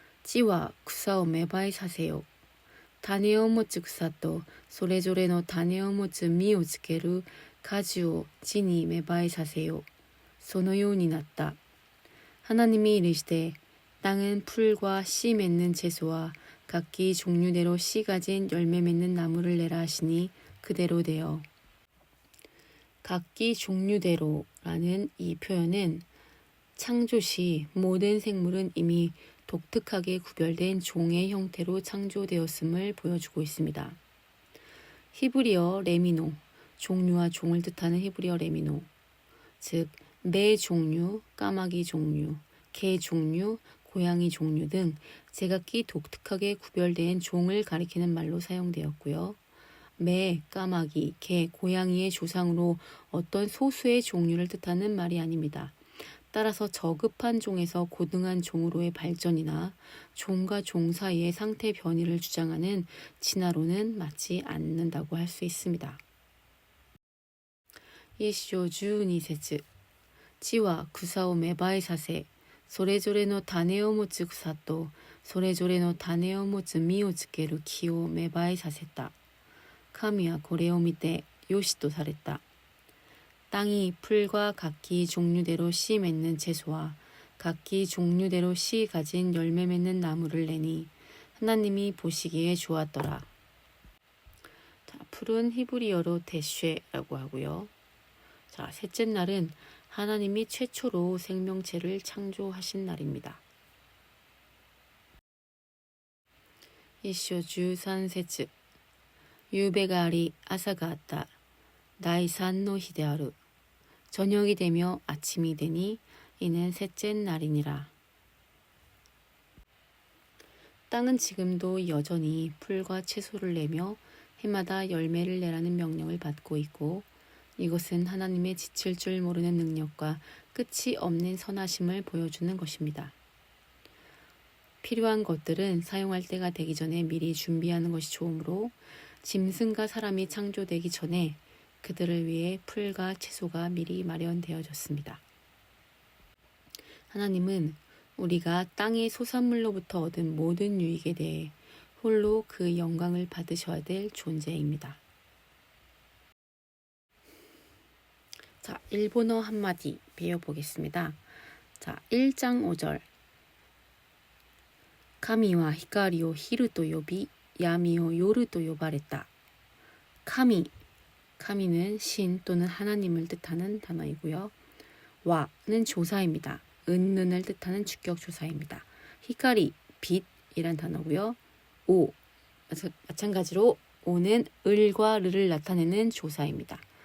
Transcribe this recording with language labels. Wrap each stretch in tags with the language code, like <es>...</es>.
<ja>地は草を芽生えさせよ。種を持つ草とそれぞれの種を持つ実をつける果樹を地に芽生えさせよ。そのようになった。</ja> <ko>하나님이 이르시되 땅은 풀과 씨 맺는 채소와 각기 종류대로 씨 가진 열매 맺는 나무를 내라 하시니 그대로 되어. 각기 종류대로라는 이 표현은 창조시 모든 생물은 이미 독특하게 구별된 종의 형태로 창조되었음을 보여주고 있습니다. 히브리어 레미노, 종류와 종을 뜻하는 히브리어 레미노, 즉 매 종류, 까마귀 종류, 개 종류, 고양이 종류 등 제각기 독특하게 구별된 종을 가리키는 말로 사용되었고요. 매, 까마귀, 개, 고양이의 조상으로 어떤 소수의 종류를 뜻하는 말이 아닙니다. 따라서 저급한 종에서 고등한 종으로의 발전이나 종과 종 사이의 상태 변이를 주장하는 진화론은 맞지 않는다고 할 수 있습니다.</ko> <ja>一章12節。地は草を芽生えさせ、それぞれの種を持つ草と、それぞれの種を持つ実をつける木を芽生えさせた。神はこれを見てよしとされた。</ja> <ko>땅이 풀과 각기 종류대로 씨 맺는 채소와 각기 종류대로 씨 가진 열매 맺는 나무를 내니 하나님이 보시기에 좋았더라. 자, 풀은 히브리어로 데쉐라고 하고요. 자, 셋째 날은 하나님이 최초로 생명체를 창조하신 날입니다.</ko> <ja>一章13節。夕べがあり朝があった。第三の日である。</ja> <ko>저녁이 되며 아침이 되니 이는 셋째 날이니라. 땅은 지금도 여전히 풀과 채소를 내며 해마다 열매를 내라는 명령을 받고 있고, 이것은 하나님의 지칠 줄 모르는 능력과 끝이 없는 선하심을 보여주는 것입니다. 필요한 것들은 사용할 때가 되기 전에 미리 준비하는 것이 좋으므로 짐승과 사람이 창조되기 전에 그들을 위해 풀과 채소가 미리 마련되어졌습니다. 하나님은 우리가 땅의 소산물로부터 얻은 모든 유익에 대해 홀로 그 영광을 받으셔야 될 존재입니다. 자, 일본어 한마디 배워보겠습니다. 자, 1장 5절.</ko> <ja>神は光を昼と呼び、闇を夜と呼ばれた。</ja> <ko>神는 신 또는 하나님을 뜻하는 단어이고요. 와는 조사입니다. 은는을 뜻하는 주격 조사입니다. 히카리, 빛이란 단어고요. 오, 마찬가지로 오는 을과 르를 나타내는 조사입니다.</ko>